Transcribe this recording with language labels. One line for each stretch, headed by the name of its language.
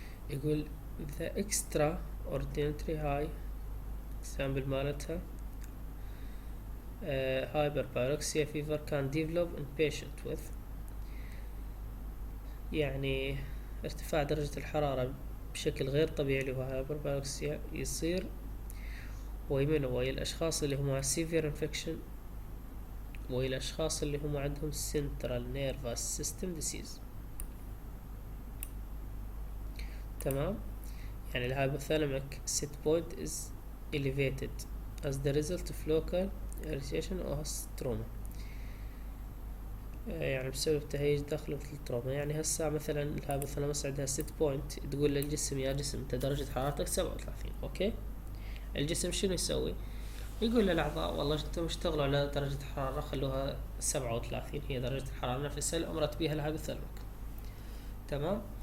Arabic: يقول
English: the extraordinary high example مالتها hyperpyroxia fever can develop in patient with،
Arabic: يعني ارتفاع درجة الحرارة بشكل غير طبيعي اللي هو hyperpyroxia يصير ويا الأشخاص اللي هم severe infection، ويا الأشخاص اللي هم عندهم
English: central nervous system disease.
Arabic: تمام.
English: يعني الهايبوثالاميك set point is elevated as the result of local irritation or trauma،
Arabic: يعني بسبب تهيج داخل التروما. يعني هسا مثلا الهايبوثالاموس عندها set point تقول للجسم يا جسم انت درجة حرارتك 37. اوكي. الجسم شنو يسوي؟ يقول للأعضاء والله انتم اشتغلوا على درجة حرارة خلوها 37 هي درجة الحرارة نفسها اللي أمرت بيها الهايبوثالاميك. تمام.